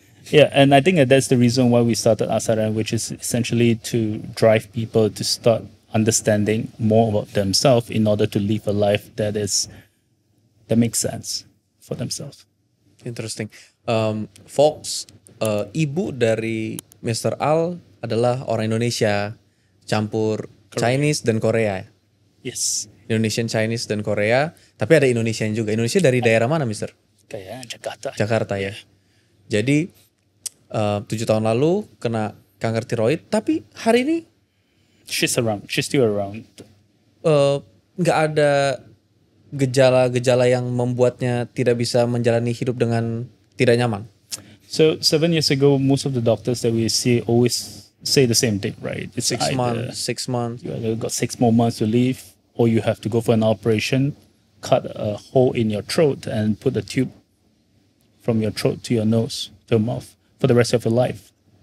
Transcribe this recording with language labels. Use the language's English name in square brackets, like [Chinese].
[English] Yeah, and I think that that's the reason why we started Asaren, which is essentially to drive people to start understanding more about themselves in order to live a life that makes sense for themselves. Interesting. [Indonesian] Folks, ibu dari Mr. Al adalah orang Indonesia campur Chinese dan Korea. [English] Yes. [Indonesian] Indonesian, Chinese, dan Korea. Tapi ada Indonesian juga. Indonesia dari daerah mana, Mister? Kayak Jakarta. Jakarta ya. Jadi 7 tahun lalu kena kanker tiroid, tapi hari ini [English] She's around. She's still around. [Indonesian] nggak ada gejala-gejala yang membuatnya tidak bisa menjalani hidup dengan tidak nyaman. [English] So 7 years ago, most of the doctors that we see always say the same thing, right? It's 6 either months, 6 months. you either got 6 more months to live, or you have to go for an operation, cut a hole in your throat and put a tube from your throat to your nose, to your mouth, for the rest of your life.